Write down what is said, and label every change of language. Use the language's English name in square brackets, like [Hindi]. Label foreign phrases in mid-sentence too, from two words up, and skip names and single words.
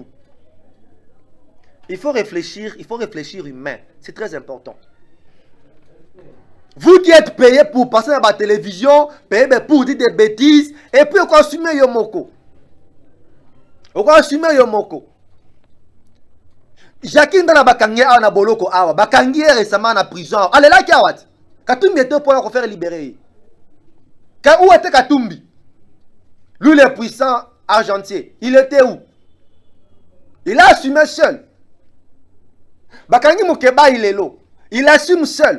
[French] Il faut réfléchir humain. C'est très important. Vous qui êtes payé pour passer dans la télévision, payé pour dire des bêtises, et puis on assume Yomoko. On assume Yomoko. Jacqueline dans la Bakangi [Lingala] a na boloko awa. [French] Bakangi est récemment en prison. Allez là, Kiawat. Katumbi était pour la faire libérer. Où était Katumbi? Lui, le puissant argentier. Il était où? Il a assumé seul. Bakangi Mukeba, il est là. Il assume seul.